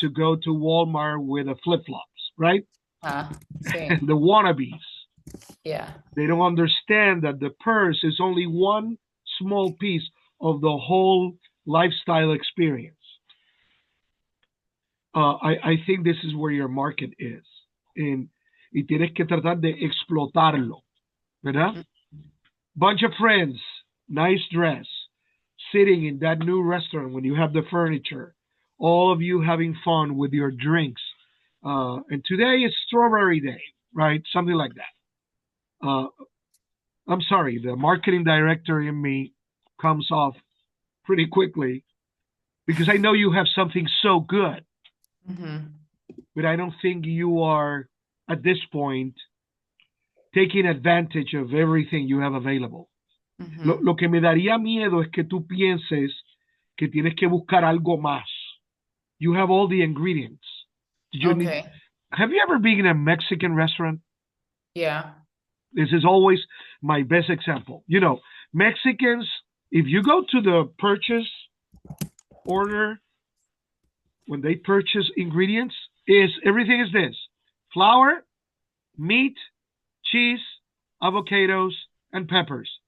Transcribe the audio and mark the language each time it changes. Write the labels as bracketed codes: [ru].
[en] to go to Walmart with a flip flops, right? [es] Sí. [en] And the wannabes, Yeah. they don't understand that the purse is only one small piece of the whole lifestyle experience. I think this is where your market is. [es] And, y tienes que tratar de explotarlo, ¿verdad? [en] Bunch of friends, nice dress, sitting in that new restaurant when you have the furniture, all of you having fun with your drinks. And today is strawberry day, right? Something like that. I'm sorry, the marketing director in me comes off pretty quickly because I know you have something so good, Mm-hmm. but I don't think you are at this point taking advantage of everything you have available. [es] Lo Mm-hmm. que me daría miedo es que tú pienses que tienes que buscar algo más. [en] You have all the ingredients. You need. Okay. Have you ever been in a Mexican restaurant? Yeah. This is always my best example. Mexicans, if you go to the purchase order when they purchase ingredients, is everything is this: flour, meat, cheese, avocados, and peppers.